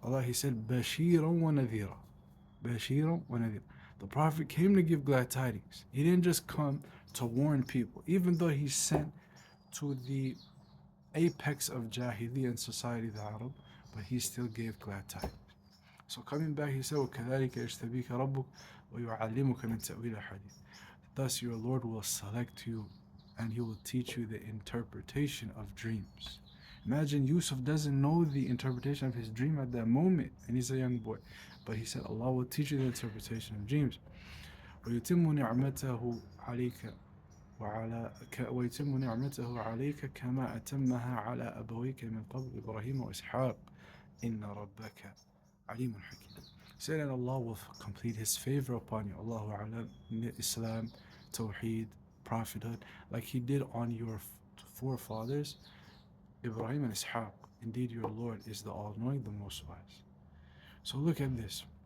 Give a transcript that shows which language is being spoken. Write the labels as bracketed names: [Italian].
[Arabic] Allah, [English] he said, [Arabic] Bashiran wa Nadhira. Bashiran wa Nadhira. [English] The Prophet came to give glad tidings. He didn't just come to warn people. Even though he's sent to the apex of Jahili and society, the Arab, but he still gave glad tidings. So coming back, he said, [Arabic] وَكَذَلِكَ يَجْتَبِيكَ رَبُّكَ وَيُعَلِّمُكَ مِنْ تَأْوِيلِ الْحَدِيثِ. [English] Thus your Lord will select you and he will teach you the interpretation of dreams. Imagine Yusuf doesn't know the interpretation of his dream at that moment, and he's a young boy. But he said, Allah will teach you the interpretation of dreams. [Arabic] ويتم نعمته عليك ويتم نعمته عليك كما أتمها على أبويك من قبل إبراهيم وإسحاق إن ربك عليم حكيم. [English] Say that Allah will complete His favor upon you. Allahu A'lam, Islam, Tawheed, Prophethood, like He did on your forefathers, Ibrahim and Ishaq. Indeed, your Lord is the All-Knowing, the Most Wise. So look at this.